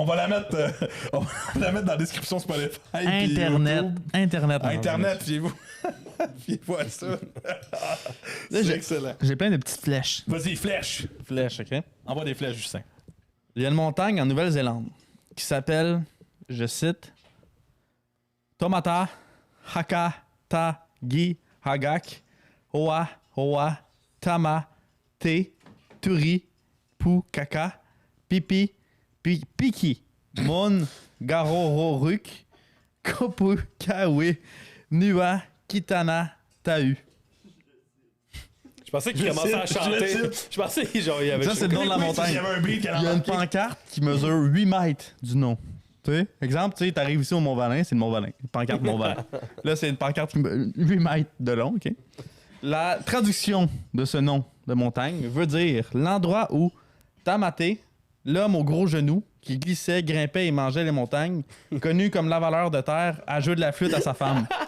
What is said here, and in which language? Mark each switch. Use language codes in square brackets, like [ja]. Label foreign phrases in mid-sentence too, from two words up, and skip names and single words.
[fr] on va la mettre, on va la mettre dans la description Spotify. puis Internet. YouTube. Internet. Internet, fiez-vous. Fiez-vous à ça. C'est j'ai- excellent. J'ai plein de petites flèches. Vas-y, flèche. Flèches, OK? Envoie des flèches, Justin. Il y a une montagne en Nouvelle-Zélande qui s'appelle, je cite, Tomata, Haka, Ta, Gi, Hagak, Oa, Oa, Tama, Te, Turi, Pu, Kaka, Pipi, Piki, Mon, Garororuk, Kopu, Kawe, Nua, Kitana, Tau. Je pensais qu'il Je commençait à cite, chanter. je cite. Je pensais qu'il y avait. Ça, c'est le nom de la Oui, montagne. Il y avait un beat qui Il y a une pancarte qui mesure 8 mètres du nom. Tu sais, exemple, tu sais, t'arrives ici au Mont-Valin, c'est le Mont-Valin. Une pancarte Mont-Valin. Là, c'est une pancarte 8 mètres de long, OK? La traduction de ce nom de montagne veut dire l'endroit où Tamaté, l'homme aux gros genoux, qui glissait, grimpait et mangeait les montagnes, connu comme l'avaleur de terre, à jouer de la flûte à sa femme.